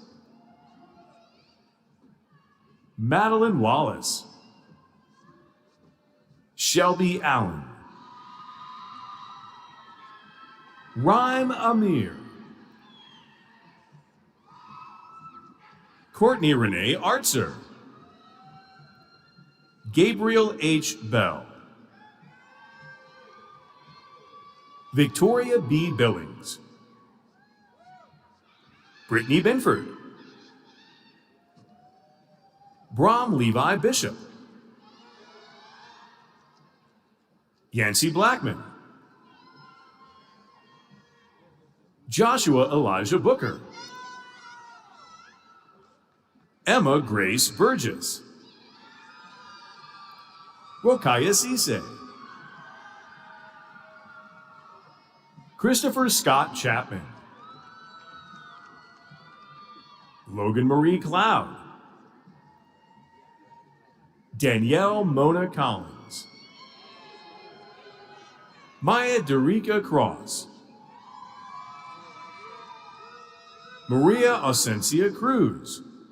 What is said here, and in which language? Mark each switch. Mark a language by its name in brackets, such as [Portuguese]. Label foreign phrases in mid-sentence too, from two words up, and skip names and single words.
[English] Madeline Wallace. Shelby Allen. Rhyme Amir. Courtney Renee Artzer. Gabriel H. Bell. Victoria B. Billings. Brittany Binford. Brom Levi Bishop. Yancy Blackman. Joshua Elijah Booker. Emma Grace Burgess. Rokaya Cisse. Christopher Scott Chapman. Logan Marie Cloud. Danielle Mona Collins. Maya Derica Cross. Maria Ausencia Cruz.